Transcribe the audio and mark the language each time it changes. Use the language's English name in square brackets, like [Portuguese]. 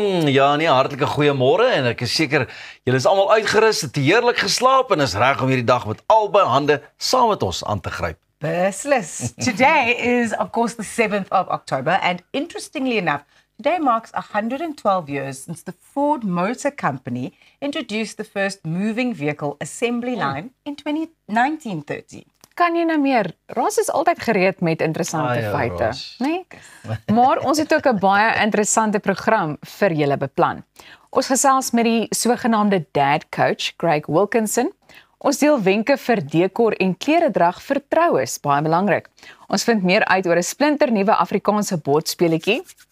[Afrikaans] Ja nee, hartlike goeiemôre en ek is seker julle is almal uitgerus, het heerlik geslaap en is reg om hierdie dag met albei hande saam met ons aan te gryp. Beslis. [English] Today is, of course, the 7th of October, and interestingly enough, today marks 112 years since the Ford Motor Company introduced the first moving vehicle assembly line in 1930. [Afrikaans] Kan jy nou meer? Ras is altyd gereed met interessante feite, né? Maar ons het ook 'n baie interessante program vir julle beplan. Ons gesels met die sogenaamde dad coach, Greg Wilkinson. Ons deel wenke vir dekor en kleredrag vir troues, baie belangrik. Ons vind meer uit oor 'n splinternuwe Afrikaanse bordspeletjie.